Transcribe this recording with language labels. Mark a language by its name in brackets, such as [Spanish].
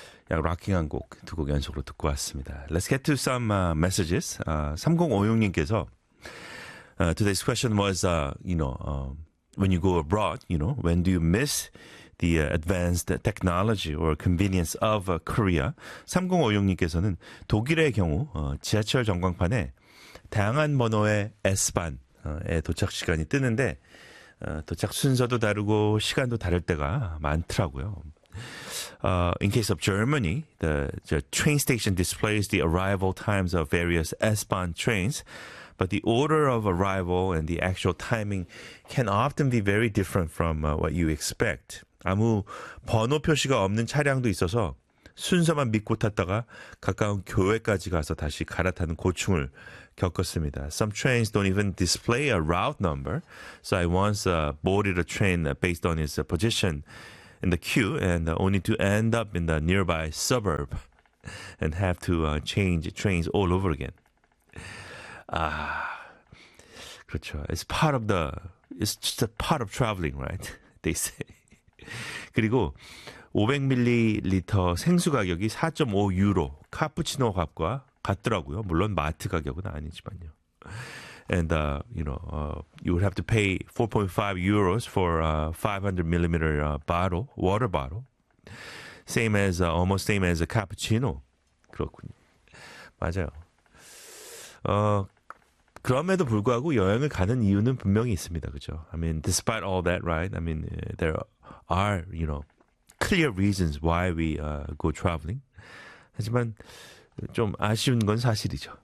[Korean] 약 락킹한 곡 두 곡 연속으로 듣고 왔습니다. [English] Let's get to some messages. [Korean] 3056님께서 [English] today's question was, you know, when you go abroad, you know, when do you miss the advanced technology or convenience of Korea? [Korean] 3056님께서는 독일의 경우 지하철 전광판에 다양한 번호의 S-Bahn의 도착 시간이 뜨는데 도착 순서도 다르고 시간도 다를 때가 많더라고요. [English] In case of Germany, the train station displays the arrival times of various S-Bahn trains, but the order of arrival and the actual timing can often be very different from what you expect. [Korean] 아무 번호 표시가 없는 차량도 있어서 순서만 믿고 탔다가 가까운 교회까지 가서 다시 갈아타는 고충을 겪었습니다. [English] Some trains don't even display a route number. So I once boarded a train based on its position in the queue and only to end up in the nearby suburb and have to change trains all over again. [Korean] 아, 그렇죠. [English] It's part of the, it's just a part of traveling, right? They say. [Korean] 그리고 500ml 생수 가격이 4.5유로 카푸치노 값과 같더라고요. 물론 마트 가격은 아니지만요. [English] And you know, you would have to pay 4.5 euros for a 500ml bottle, water bottle. Same as almost same as a cappuccino. [Korean] 그렇군요. 맞아요. 그럼에도 불구하고 여행을 가는 이유는 분명히 있습니다. [English] 그죠? I mean, despite all that, right? I mean, there are, you know, clear reasons why we go traveling. [Korean] 하지만 좀 아쉬운 건 사실이죠.